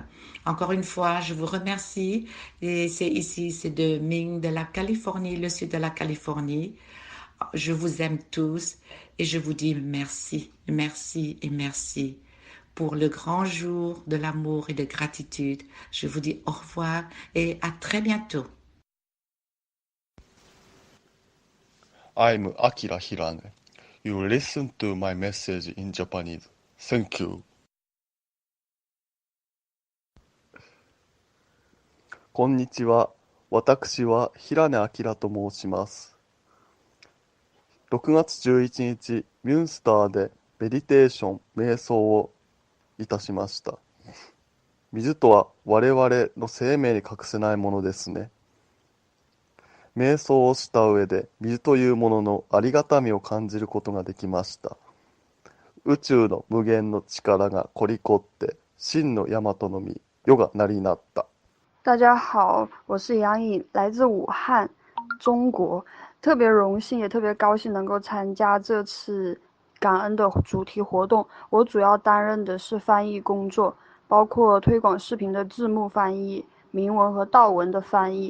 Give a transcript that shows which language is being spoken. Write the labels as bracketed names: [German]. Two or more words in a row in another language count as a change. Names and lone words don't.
[French] Encore une fois, je vous remercie et c'est de Ming de la Californie, le sud de la Californie. Je vous aime tous et je vous dis merci, merci et merci pour le grand jour de l'amour et de gratitude. Je vous dis au revoir et à très bientôt. [English] I'm Akira Hirane. You listen to my message in Japanese. Thank you. [Japanese] こんにちは。私は平根明と申します。6月11日、ミュンスターでメディテーション、瞑想をいたしました。水とは我々の生命に欠かせないものですね。瞑想をした上で水というもののありがたみを感じることができました。宇宙の無限の力が凝り凝って真の大和の実、世が成りなった。 [Chinese] 大家好，我是杨颖，来自武汉，中国。特别荣幸，也特别高兴能够参加这次感恩的主题活动。我主要担任的是翻译工作，包括推广视频的字幕翻译、明文和道文的翻译。